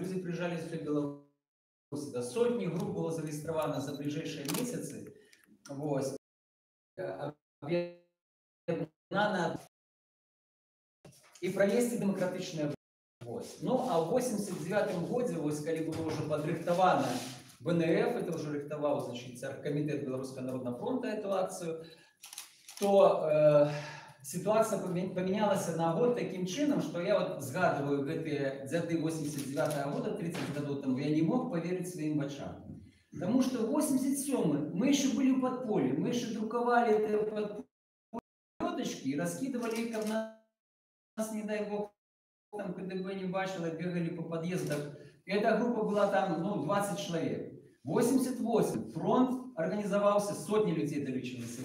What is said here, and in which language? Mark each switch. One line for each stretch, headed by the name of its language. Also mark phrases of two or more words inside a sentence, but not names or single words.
Belarusian: Людзі прыязджалі з Беларусі. Да сотні груп было зарэгістравана за бліжэйшыя месяцы. Вось. І правесці дэмакратычныя вось. Ну, а ў 89-м годзе, вось, калі было ўжо падрыхтавана БНФ, это ўжо рыхтаваў,
Russian: значит, Комитет Белорусского народного фронта эту акцию, то ситуация поменялась на год таким чином, что я вот сгадываю
Belarusian: гэтые дзяды
Russian: 89-го года, 30 годов тому, я не мог поверить своим очам. Потому что в 87-м мы еще были в подполье, мы еще друковали это подполье и раскидывали их, как нас, не дай бог, там КДБ не бачило, бегали по подъездам. И эта группа была там, ну, 20 человек. 88 фронт организовался, сотни людей долечились.